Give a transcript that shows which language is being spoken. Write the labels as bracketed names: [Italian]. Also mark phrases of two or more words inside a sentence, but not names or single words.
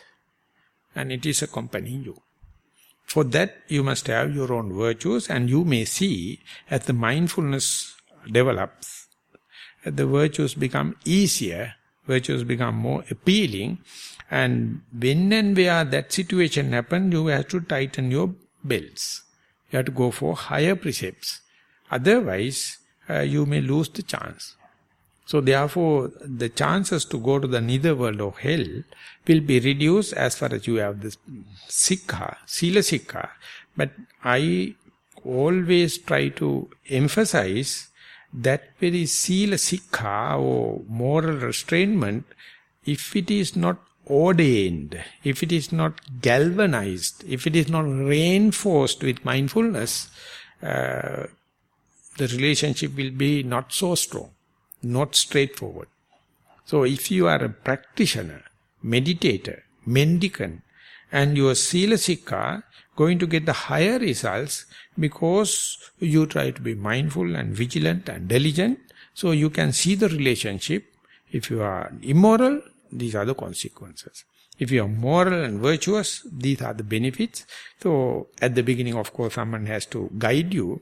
[English] And it is accompanying you. For that, you must have your own virtues, and you may see, as the mindfulness develops, the virtues become easier, virtues become more appealing, and when and where that situation happens, you have to tighten your belts. You have to go for higher precepts. Otherwise, you may lose the chance. So therefore, the chances to go to the netherworld or hell will be reduced as far as you have this sikha, [Pali] sila sikha. [English] But I always try to emphasize that very [Pali] sila sikha [English] or moral restrainment, if it is not ordained, if it is not galvanized, if it is not reinforced with mindfulness, the relationship will be not so strong, not straightforward. So if you are a practitioner, meditator, mendicant, and your [Pali] sila sikha, [English] going to get the higher results because you try to be mindful and vigilant and diligent, so you can see the relationship. If you are immoral, these are the consequences. If you are moral and virtuous, these are the benefits. So at the beginning, of course, someone has to guide you.